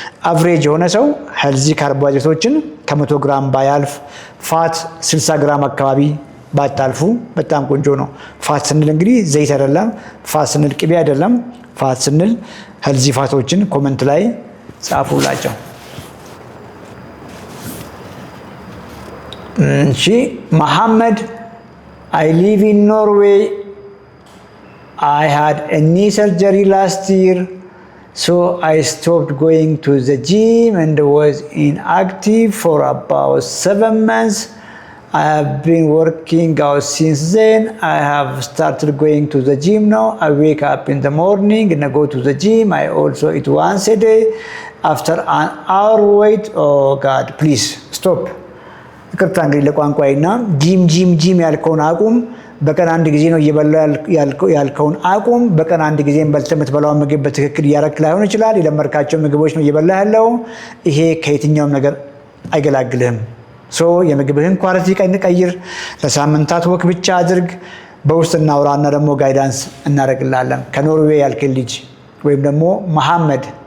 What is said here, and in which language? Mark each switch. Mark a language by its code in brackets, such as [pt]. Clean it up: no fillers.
[am] አቨሬጅ የሆነ ሰው ሄልዚ ካርቦሃይድሬቶችን ከ100 ግራም ባያልፍ፣ ፋት 60 ግራም አካባቢ ባታልፉ በጣም ቆንጆ ነው። ፋት ስንል እንግዲህ ዘይት አይደለም። ፋት ስንል ቅቤ አይደለም። ፋት ስንል ሄልዚ ፋቶችን ኮመንት ላይ ጻፉላቸው። እሺ መሐመድ [en] I live in Norway. I had a knee surgery last year, so I stopped going to the gym and was inactive for about 7 months. I have been working out since then. I have started going to the gym now. I wake up in the morning and I go to the gym. I also eat once a day. After an hour wait, oh God, please stop. [am] ይቅርታ እንግዲህ ለቋንቋይና ጂም ያልከውን አቁም። በቀን አንድ ጊዜ ነው እየበላ ያልከውን አቁም። በቀን አንድ ጊዜ በልተህ የምትበላውን ምግብ በትክክል እያረክ ላይሆን ይችላል። የለመድካቸው ምግቦች ነው እየበላ ያለው። ይሄ ከየትኛውም ነገር አይገላግልህም። የምግብህን ኳሊቲ ቀይር። ለሳምንታት ወክ ብቻ አድርግ። በውስጥ እናውራና ደግሞ ጋይዳንስ እናደርግላለን። ከኖርዌይ ያልከኝ ልጅ ወይም ደግሞ መሐመድ